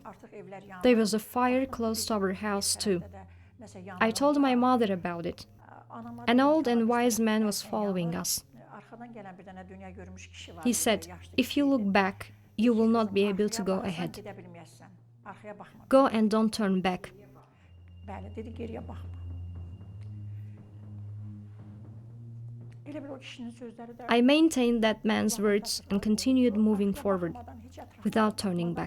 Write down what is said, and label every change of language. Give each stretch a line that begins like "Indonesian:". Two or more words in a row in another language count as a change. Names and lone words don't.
English: There was a fire close to our house too. I told my mother about it. An old and wise man was following us. He said, "If you look back, you will not be able to go ahead. Go and don't turn back."
Azerbaijani: Bəli, dedi, geriyə baxma. Elə bil o kişinin sözləri də
English: I maintained that man's words and continued moving forward without turning back.